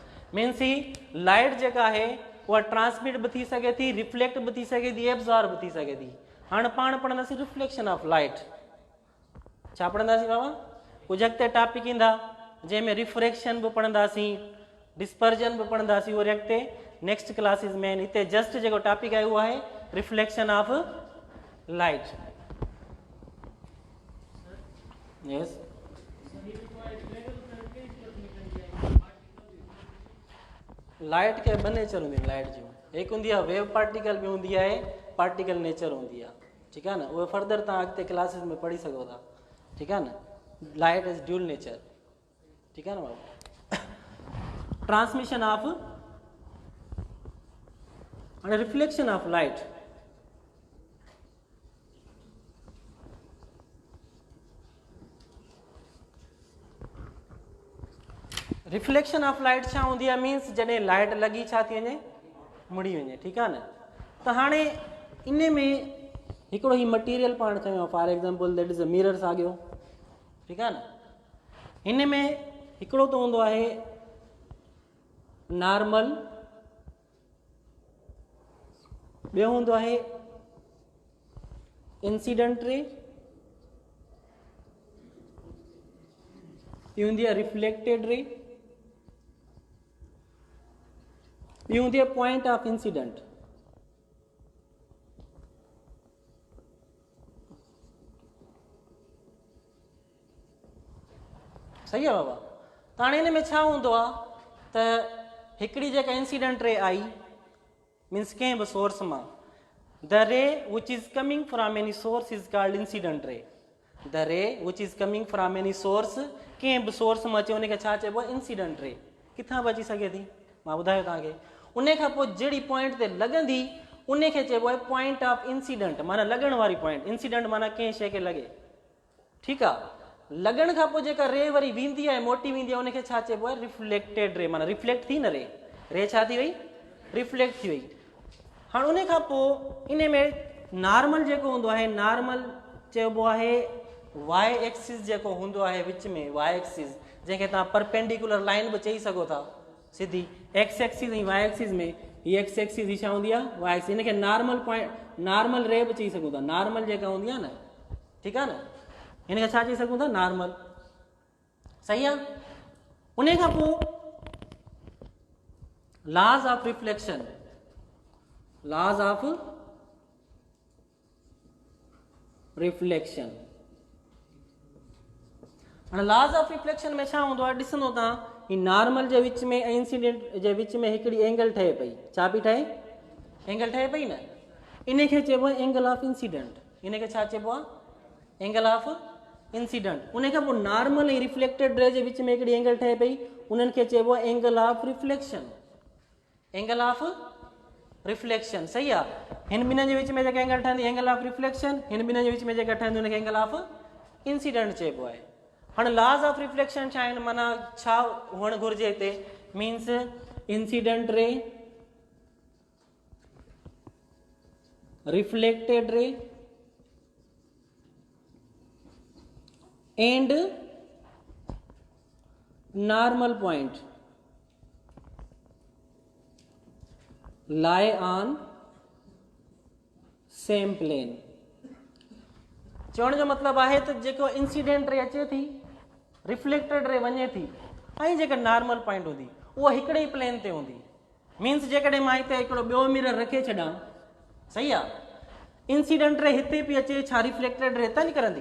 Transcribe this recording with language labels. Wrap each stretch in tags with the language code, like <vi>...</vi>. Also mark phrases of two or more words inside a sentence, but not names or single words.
<sd>मीन्स ही लाइट जेका आहे उहा ट्रांसमिट बि थी सघे थी, रिफ्लेक्ट बि थी सघे थी, एब्ज़ॉर्ब बि थी सघे थी। हाणे पाण पढ़ंदासीं</sd> <en>reflection of light.</en> <sd>छा पढ़ंदासीं बाबा, कुझु अॻिते टॉपिक ईंदा जंहिंमें रिफ्रेक्शन बि पढ़ंदासीं, डिस्पर्जन बि पढ़ंदासीं, उहो अॻिते</sd> <en>next classes</en> <sd>में आहिनि। हिते जस्ट जेको टॉपिक आहे उहो आहे</sd> <en>reflection of light.</en> <sd>यस, लाइट के ॿ नेचर हूंदियूं आहिनि लाइट जूं। हिकु हूंदी आहे</sd> <en>wave particle,</en> <sd>ॿी हूंदी आहे</sd> <en>particle nature</en> <sd>हूंदी आहे, ठीकु आहे न। उहे फर्दर तव्हां अॻिते क्लासिस में पढ़ी सघो था, ठीकु आहे न।</sd> <en>light is dual nature,</en> <sd>ठीकु आहे न बाबू।</sd> <en>transmission of, हाणे reflection of light. reflection of light</en> <sd>छा हूंदी आहे, मीन्स जॾहिं लाइट लॻी छा थी वञे, मुड़ी वञे, ठीकु आहे न। त हाणे इन में हिकिड़ो ही मटीरियल पाण खयो,</sd> <en>for example that is a mirror</en> <sd>साॻियो, ठीकु आहे न। हिन में हिकिड़ो त हूंदो आहे नॉर्मल, ॿियो हूंदो आहे</sd> <en>incident ray,</en> <sd>ॿी हूंदी आहे</sd> <en>reflected ray,</en> <sd>ॿी हूंदी आहे</sd> <en>point of incident.</en> <sd>सही आहे बाबा। त हाणे हिन में छा हूंदो आहे त हिकिड़ी जेका</sd> <en>incident ray</en> <sd>आई मीन्स कंहिं बि सोर्स मां,</sd> <en>the ray which is coming from any source is called incident ray. the ray which is coming from any source,</en> <sd>कंहिं बि सोर्स मां अचे उनखे छा चइबो आहे?</sd> <en>incident ray.</en> <sd>किथां बि अची सघे थी, मां ॿुधायो तव्हांखे। उन खां पोइ जहिड़ी पॉइंट ते लॻंदी उनखे चइबो आहे</sd> <en>point of incident,</en> <sd>माना लॻण वारी पॉइंट। इंसिडेंट माना कंहिं शइ खे लॻे, ठीकु आहे। लॻण खां पोइ जेका रे वरी वेंदी आहे, मोटी वेंदी आहे, उनखे छा चइबो आहे?</sd> <en>reflected ray,</en> <sd>माना रिफ्लेक्ट थी न रे, रे छा थी वई? रिफ्लेक्ट थी वई। हाणे उन खां पोइ इन में नॉर्मल जेको हूंदो आहे, नॉर्मल चइबो आहे</sd> <en>Y axis</en> <sd>जेको हूंदो आहे विच में,</sd> <en>Y axis</en> <sd>जंहिंखे तव्हां</sd> <en>perpendicular line</en> <sd>बि चई सघो था, सिधी</sd> <en>X axis</en> <sd>ऐं</sd> <en>Y axis</en> <sd>में हीअ</sd> <en>X axis</en> <sd>ही छा हूंदी आहे?</sd> <en>Y axis.</en> <sd>हिनखे</sd> <en>normal point, normal ray</en> <sd>बि चई सघूं था। नॉर्मल जेका हूंदी आहे न, ठीकु आहे न, हिनखे छा चई सघूं था?</sd> <en>नॉर्मल।</en> <sd>सही आहे। उन खां पोइ</sd> <en>laws of reflection, laws of reflection.</en> <sd>हाणे</sd> <en>laws of reflection</en> <sd>में छा हूंदो आहे? ॾिसंदो तव्हां, ही नॉर्मल जे विच में ऐं इंसिडेंट जे विच में हिकिड़ी एंगल ठहे पई। छा पई ठहे? एंगल ठहे पई न, इनखे चइबो आहे</sd> <en>angle of incident.</en> <sd>इनखे छा चइबो आहे?</sd> <en>angle of incident.</en> <sd>उन खां पोइ नॉर्मल ऐं</sd> <en>reflected ray</en> <sd>जे विच में हिकिड़ी एंगल ठहे पई, उन्हनि खे चइबो आहे</sd> <en>angle of reflection. angle of reflection,</en> <sd>सही आहे। हिन ॿिन्हिनि जे विच में जेका एंगल ठहंदी</sd> <en>angle of reflection,</en> <sd>हिन ॿिन्हिनि जे विच में जेका ठहंदी उनखे</sd> <en>angle of incident</en> <sd>चइबो आहे। हाणे</sd> <en>laws of reflection</en> <sd>छा आहिनि? माना छा हुअणु घुरिजे हिते?</sd> <en>means incident ray, reflected ray and normal point lie on same plane.</en> <sd>चवण जो मतिलबु आहे त जेको</sd> <en>incident ray</en> <sd>अचे थी,</sd> <en>reflected ray</en> <sd>वञे थी, ऐं जेका</sd> <en>normal point</en> <sd>हूंदी उहा हिकिड़े ई प्लेन ते हूंदी। मीन्स जेकॾहिं मां हिते हिकिड़ो ॿियो मिरर रखे छॾां, सही आहे,</sd> <en>incident ray</en> <sd>हिते पई अचे, छा</sd> <en>reflected ray</en> <sd>हितां निकिरंदी?</sd>